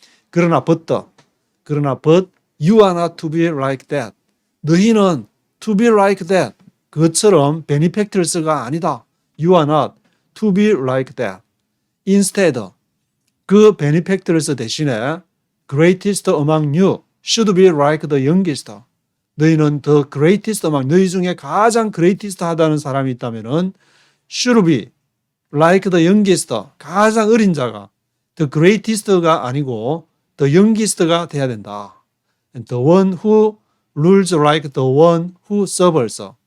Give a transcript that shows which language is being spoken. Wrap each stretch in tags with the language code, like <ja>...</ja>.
<ko>그러나</ko> <en>but you are not to be like that.</en> <ko>너희는</ko> <en>to be like that.</en> <ko>그것처럼 베니팩터스가 아니다.</ko> <en>You are not to be like that. Instead,</en> <ko>그 베니팩터스 대신에</ko> <en>greatest among you should be like the youngest.</en> <ko>너희는</ko> <en>the greatest among</en> <ko>너희 중에 가장 greatest 하다는 사람이 있다면은</ko> <en>should be like the youngest,</en> <ko>가장 어린 자가 the greatest가 아니고</ko> <en>the youngest가</en> <ko>돼야 된다.</ko> <en>And the one who rules like the one who serves.</en>